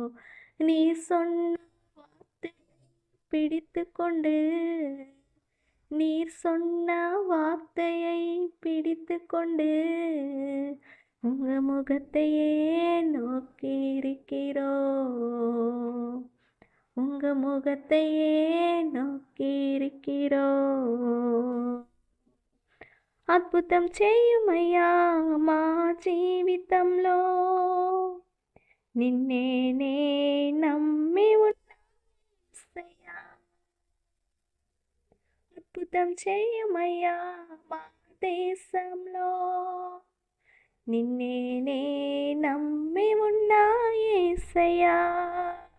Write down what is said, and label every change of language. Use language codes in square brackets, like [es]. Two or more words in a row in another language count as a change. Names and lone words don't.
[ta] நீ சொன்ன வார்த்தை பிடித்து கொண்டு, நீர் சொன்ன வார்த்தையை பிடித்து கொண்டு, உங்க முகத்தையே நோக்கி இருக்கிறோம், உங்க முகத்தையே நோக்கி இருக்கிறோம். [te] అద్భుతం చేయుమయ్యా మా జీవితంలో, నిన్నేనే నమ్మి ఉన్నా యేసయ్యా. అద్భుతం చేయుమయ్యా మా దేశంలో, నిన్నేనే నమ్మి ఉన్నా యేసయ్యా.